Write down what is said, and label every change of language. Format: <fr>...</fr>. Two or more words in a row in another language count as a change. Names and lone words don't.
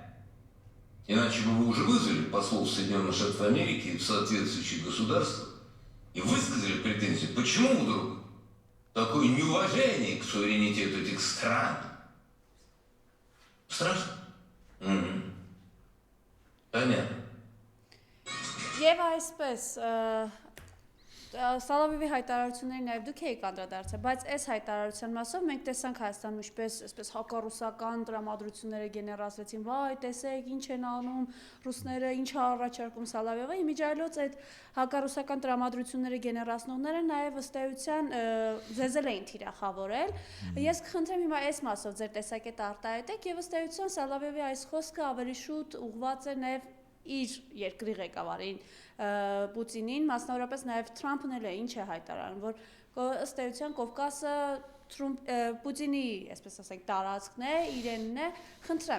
<ru>Иначе бы вы уже вызвали послов Соединенных Штатов Америки в соответствующие государства и высказали претензию, почему вдруг такое неуважение к суверенитету этих стран. Страшно? Угу. Понятно.</ru> <hy>Եվ այսպես Սալավիովի հայտարարությունների նաև դուք եք անդրադարձել, բայց այս հայտարարության մասով մենք տեսանք Հայաստանում ինչպես այսպես հակառուսական տրամադրությունները գեներացվեցին, վայ, տեսեք, ինչ են անում ռուսները, ինչ է առաջարկում Սալավիովը, իմիջիայլոց այդ հակառուսական տրամադրությունները գեներացնողները նաև ըստ էության զեզել էին թիրախավորել։ Ես կխնդրեմ հիմա այս մասով ձեր տեսակետը արտահայտեք եւ ըստ էության Սալավիովի այս խոսքը ավելի շուտ ուղղված է նաև իր երկրի ղեկավարին Պուտինին, մասնավորապես նաև Թրամփն էլ է ինչ է հայտարարում, որ ըստ էության Կովկասը Պուտինի, այսպես ասենք, տարածքն է, իրենն է, խնդրեմ։</hy>